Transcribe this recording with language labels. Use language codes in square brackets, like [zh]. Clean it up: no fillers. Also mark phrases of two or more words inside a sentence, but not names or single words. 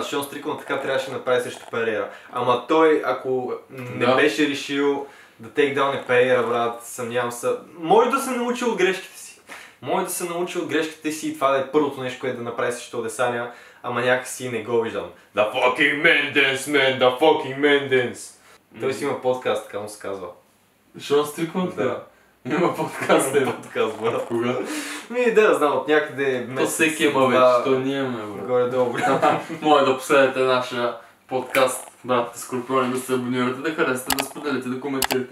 [bg] Шон Стрикланд така трябваше да направи срещу Перейра. Ама той, ако не беше решил да тейкдауне Перейра, брат, съмнявам се, може да се научи от грешките си. Може да се научи от грешките си и това да е първото нещо, което да направи срещу Адесайне, ама някакси не го виждам. [en] The fucking man dance, man! The fucking man dance! [bg] Той си има подкаст, така му се казва. Шон Стрикланд? Да. Има подкаст, подкаст, брат. Кога? Да, знам, от някъде месец. То всеки има вече, то ние имаме, брат. Горе-долу, брат. Може да последвате нашия подкаст, братите Скорпиони, да се абонирате, да харесате, да споделите, да коментирате.